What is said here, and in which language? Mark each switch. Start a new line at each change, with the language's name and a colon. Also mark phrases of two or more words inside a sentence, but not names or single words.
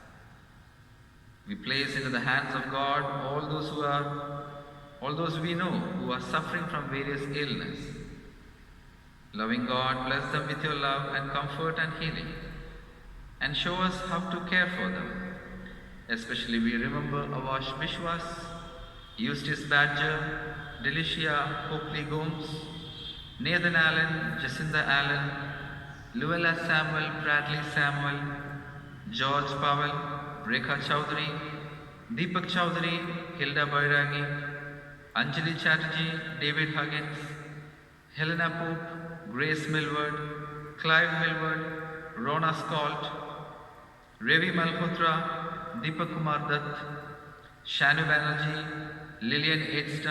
English: We place into the hands of God all those we know who are suffering from various illness. Loving God, bless them with your love and comfort and healing, and show us how to care for them. Especially we remember Avash Vishwas, Eustace Badger, Delicia Copley Gomes, Nathan Allen, Jacinda Allen, Luella Samuel, Bradley Samuel, George Powell, Rekha Chowdhury, Deepak Chowdhury, Hilda Bairagi, Anjali Chatterjee, David Huggins, Helena Pope, Grace Milward, Clive Milward, Rona Scott, Ravi Malhotra, Deepak Kumar Dutt, Shanu Banerjee, Lillian Edstone,